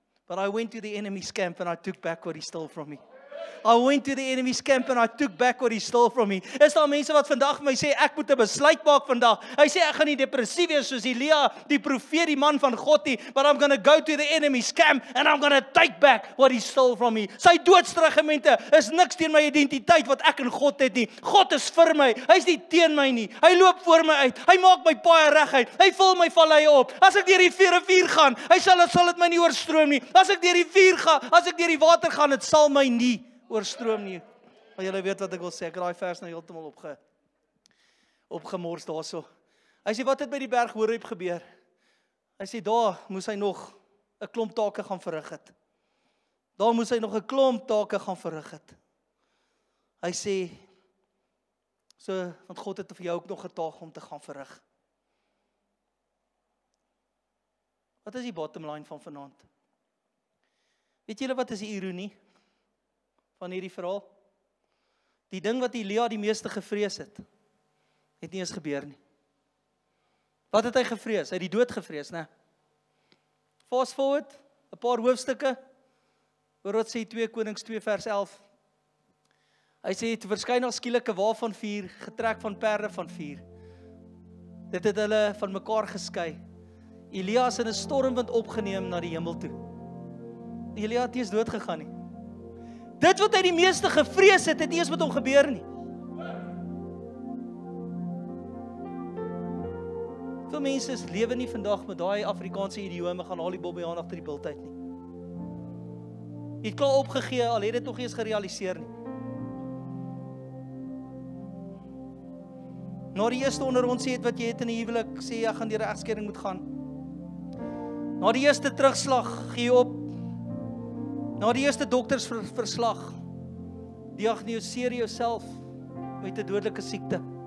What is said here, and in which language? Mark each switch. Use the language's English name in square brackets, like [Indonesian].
[English] But I went to the enemy's camp and I took back what he stole from me. I went to the enemy's camp and I took back what he stole from me. [Afrikaans] Is daar mense wat vandag vir my sê, ek moet 'n besluit maak vandag. Hy sê, ek gaan nie depressief wees soos Elia, die profeet, die man van God nie, [English] but I'm going to go to the enemy's camp and I'm going to take back what he stole from me. [Afrikaans] Sy doodstregemente is niks teen my identiteit wat ek in God het nie. God is vir my, hy's nie teen my nie. Hy loop voor my uit, hy maak my paaie reguit, hy vul my valleie op. As ek deur die rivier gaan, hy sal dit my nie oorstroom nie. As ek deur die vuur gaan, as ek deur die water gaan, dit sal my nie oorstroom nie. Maar julle weet wat ek wil sê, ek het daai vers nou heeltemal opgemors daarso. Hy sê, wat het by die berg Horeb gebeur? Hy sê, daar moes hy nog 'n klomp take gaan verrig het. Daar moes hy nog 'n klomp take gaan verrig het. Hy sê, so, want God het vir jou ook nog 'n taak om te gaan verrig. Wat is die bottom line van vanaand? Weet julle wat is die ironie van hierdie verhaal? Die ding wat Elia die meeste gevrees het nie eens gebeur nie. Wat het hy gevrees? Hy het die dood gevrees, né? [English] Fast forward, [Afrikaans] 'n paar hoofstukke, oor wat sê 2 Konings 2 vers 11. Hy sê, toe verskyn daar skielik 'n wa van vuur, getrek van perde van vuur. Dit het hulle van mekaar geskei. Elia is in 'n stormwind opgeneem na die hemel toe. Elia het nie eens dood gegaan nie. Dit wat hy die meeste gevrees het nie eens met hom gebeur nie. Veel mense lewe nie vandag met daai Afrikaanse idiome, gaan haal die bobbejaan agter die bult uit nie. Jy het klaar opgegee, al het dit nog nie eens gerealiseer nie. Na die eerste onderrondsie wat jy het in die huwelik, sê jy gaan deur 'n egskeiding moet gaan. Na die eerste terugslag, gee jy op. Na die eerste doktersverslag, diagnoseer jouself met 'n dodelike siekte.